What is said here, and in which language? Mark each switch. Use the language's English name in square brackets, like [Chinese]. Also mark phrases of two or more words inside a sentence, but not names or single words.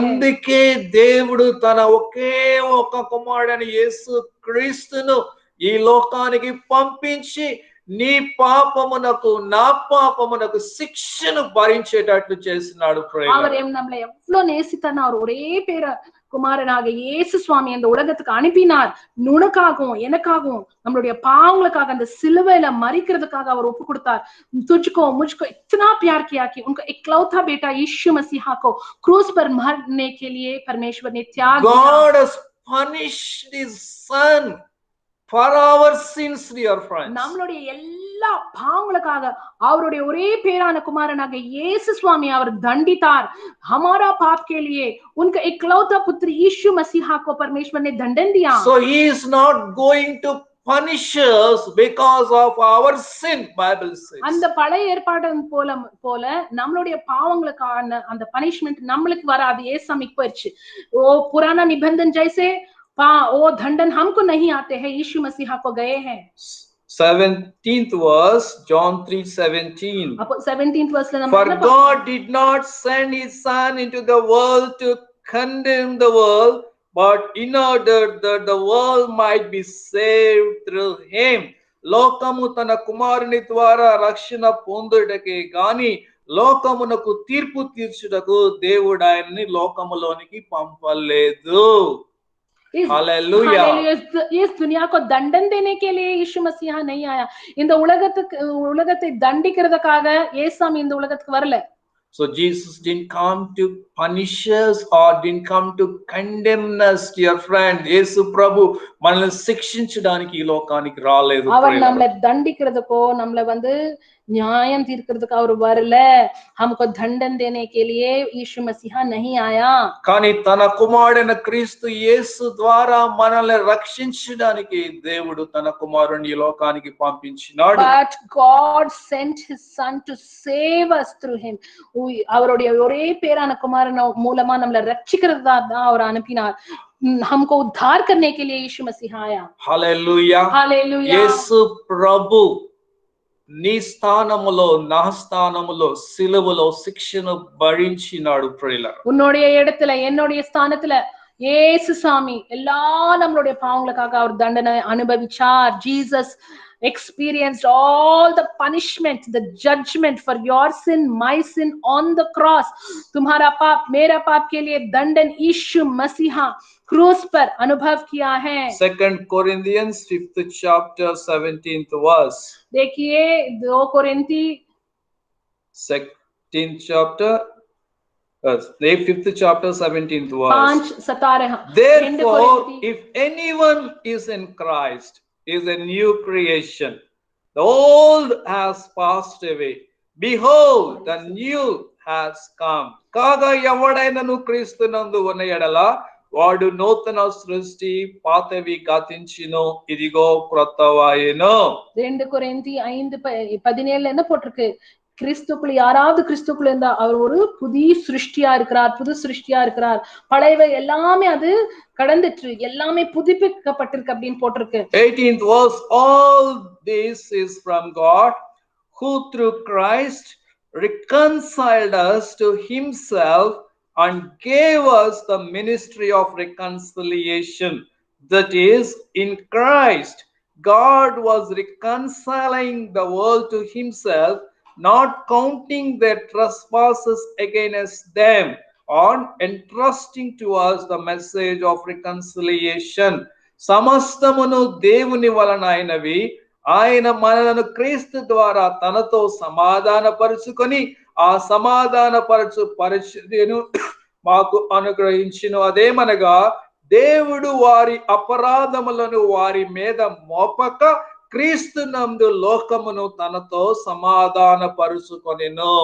[Telugu] అందుకే దేవుడు తన ఒకే ఒక కుమారుడైన యేసు క్రీస్తును ఈ లోకానికి పంపించి నీ పాపమునకు నా పాపమునకు శిక్షను భరించేటట్లు చేసినాడు. [Tamil] அவர் நம்மளை எவ்வளவு நேசித்தார்னா அவர் ஒரே பேர குமாரனாக இயேசு சுவாமி அந்த உலகத்துக்கு அனுப்பினார். உனக்காகவும் எனக்காகவும் நம்மளுடைய பாவங்களுக்காக அந்த சிலுவையில மரிக்கிறதுக்காக அவர் ஒப்பு கொடுத்தார். [Hindi] तुझको मुझको इतना प्यार किया कि उनका इकलौता बेटा यीशु मसीहा को क्रूस पर मरने के लिए परमेश्वर ने त्याग दिया. [English] God has punished his son for our sins, dear friends. [Tamil] நம்மளுடைய எல்லா பாவங்களுக்காக அவருடைய ஒரே பேரான குமாரனாக இயேசு சுவாமி அவர் தண்டித்தார். [Hindi] हमारा पाप के लिए उनका इकलौता पुत्र यीशु मसीहा को परमेश्वर ने दंडन दिया. [English] So he is not going to punish us because of our sin, Bible says. [Tamil] அந்த பழைய ஏற்பாடு போல நம்மளுடைய பாவங்களுக்கான அந்த பனிஷ்மென்ட் நம்மளுக்கு வராது. ஏசாமிக்கு போயிடுச்சு. [Hindi] ஓ पुराना निबंधन जैसे वो दंडन हमको नहीं आते हैं, यीशु मसीहा को गए हैं. [English] 17th verse, John 3:17. 17th verse la For God did not send his son into the world to condemn the world, but in order that the world might be saved through him. [Telugu] లోకము తన కుమారుని ద్వారా రక్షణ పొందుటకే గాని లోకమునకు తీర్పు తీర్చుటకు దేవుడు ఆయన్ని లోకములోనికి పంపలేదు. [Hindi] हालेलुया. इस दुनिया को दंडन देने के लिए यीशु मसीहा नहीं आया. [Tamil] இந்த உலகத்தை தண்டிக்கிறதுக்காக இயேசுசாமி இந்த உலகத்துக்கு வரல. [English] So Jesus didn't come to punish us or didn't come to condemn us, dear friend. [Telugu] యేసు ప్రభు మనల్ని శిక్షించడానికి ఈ లోకానికి రాలేదు. [Tamil] அவர் நம்மளை தண்டிக்கிறதுக்கோ நம்மளை வந்து न्याय తీర్க்கிறதுக்கு அவர் வரல. [Hindi] हमको दंडन देने के लिए यीशु मसीहा नहीं आया. [Telugu] కానీ తన కుమారుడైన క్రీస్తు యేసు ద్వారా మనల్ని రక్షించడానికి దేవుడు తన కుమారుని ఈ లోకానికి పంపించినాడు. [English] But God sent his son to save us through him. [Tamil] அவருடைய ஒரே பேரான குமாரன் மூலமா நம்மளை ரட்சிக்கிறதா தான் அவர் அனுப்பினார். [Hindi] हमको उद्धार करने के लिए यीशु मसीह आया. हालेलुया. हालेलुया. [Telugu] యేసు ప్రభు నీ స్థానములో నా స్థానములో సిలువలో శిక్షను భరించినాడు ప్రియులారా. [Tamil] உன்னுடைய இடத்துல என்னுடைய ஸ்தானத்துல இயேசு சாமி எல்லா நம்மளுடைய பாவங்களுக்காக அவர் தண்டனை அனுபவிச்சார். [English] Jesus experienced all the punishment, the judgment for your sin, my sin on the cross. [Hindi] तुम्हारा पाप मेरा पाप के लिए दंडन यीशु मसीहा क्रूस पर अनुभव किया है. [English] 2 Corinthians 5th chapter 17th verse. [Hindi] देखिए 2 कोरिन्थी [English] 2nd chapter 5th chapter 17th verse. 5:17. Therefore if anyone is in Christ is a new creation. The old has passed away. Behold, the new has come. [Telugu] కాగా ఎవడైనను క్రీస్తునందు ఉన్న ఎడల వాడు నూతన సృష్టి, పాతవి గతించును, ఇదిగో క్రొత్తవాయెను. [Tamil] 2 கொரிந்தி 5:17 என்ன போட்டிருக்கு? கிறிஸ்துக்குள்ள யாராவது கிறிஸ்துக்குள்ள இருந்தா அவர் ஒரு புதிய சிருஷ்டியா இருக்கிறார், புது சிருஷ்டியா இருக்கிறார். பழையவை எல்லாமே அது கடந்துட்டு எல்லாமே புதுப்பிக்கப்பட்டிருக்கு அப்படின்னு போட்டிருக்கு. [English] 18th verse. All this is from God, who through Christ reconciled us to himself and gave us the ministry of reconciliation. That is, in Christ God was reconciling the world to himself, not counting their trespasses against them, on entrusting to us the message of reconciliation. [Telugu] సమస్తమును దేవుని వలన అయినవి, ఆయన మనలను క్రీస్తు ద్వారా తనతో సమాధానపరుచుకొని ఆ సమాధానపరచు పరిచర్యను మాకు అనుగ్రహించును. అదేమనగా దేవుడు వారి అపరాధములను వారి మీద మోపక క్రీస్తు నందు లోకమును తనతో సమాధానపరుచుకొనెను.